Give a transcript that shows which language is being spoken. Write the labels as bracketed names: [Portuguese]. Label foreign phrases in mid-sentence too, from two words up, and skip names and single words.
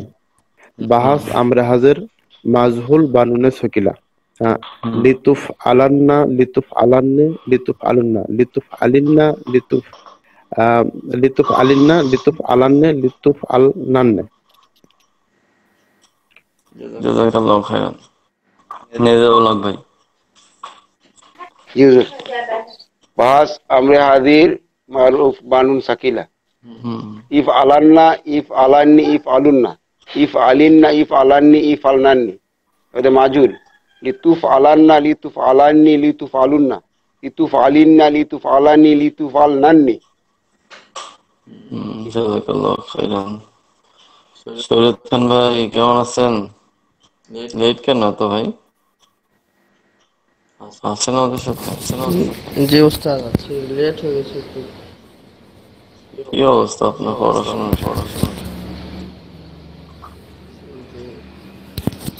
[Arabic] بحث أمر حاضر مجهول بنون ثقيلة لتفعلن لتفعلان لتفعلن لتفعلن لتفعلن لتفعلان لتفعلنان. جزاك الله خيرا. [Bangla] নেজাউল হক ভাই। [Arabic] بحث أمر حاضر معروف بنون ثقيلة افعلن افعلان افعلن افعلن افعلان افعلنان. [Bangla] এটা মাজহুল। [Arabic] لتفعلن لتفعلان لتفعلن لتفعلن لتفعلان لتفعلنان. جزاك الله خيرا. [Bangla] শরীয়ত খান ভাই কেমন আছেন? লেট কেন তো ভাই? আছেন আমাদের সাথে? জি উস্তাদ, আছি, লেট হয়ে গেছে একটু। কি অবস্থা আপনার পড়াশোনা?